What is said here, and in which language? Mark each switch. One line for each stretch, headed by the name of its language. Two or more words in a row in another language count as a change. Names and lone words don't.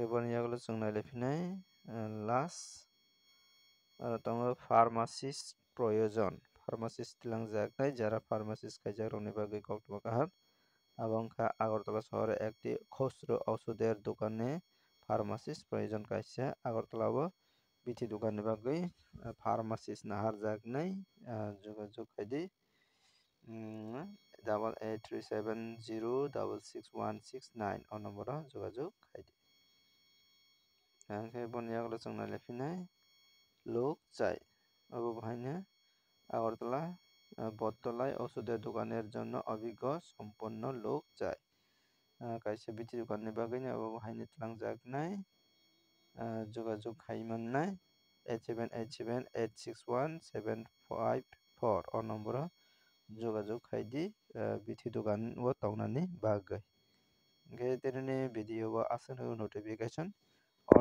Kok Borok: boni yagulo chung nailaiphina last aro tongo pharmacist proyojon pharmacist tilangjaknai jara pharmacist khaijak rokni bagui koktwma kaham abo wngkha Agartala
Bangla: শহরে একটি খুচরো ওষুধের দোকানে
Kok Borok: pharmacist proyojon kaisa Agartala o bithi dogan ni bagui pharmacist naharjaknai jogajog khaidi 8837066169 o number o jogajog khaidi hingkhe boni yagulo chung nailaiphina
Bangla: লোক চাই
Kok Borok: abo bahaino Agartala
Bangla: বটতলায় ওষুধের দোকানের জন্য অভিজ্ঞ সম্পন্ন লোক চাই
Kok Borok: kaisa bithi dogan ni bagui abo bahaino twlangjaknai jogajog khaimannai 8787861754 o number o jogajog khaidi bithi dogan o tongnani bagui hingkhe dinini video o aswk notification o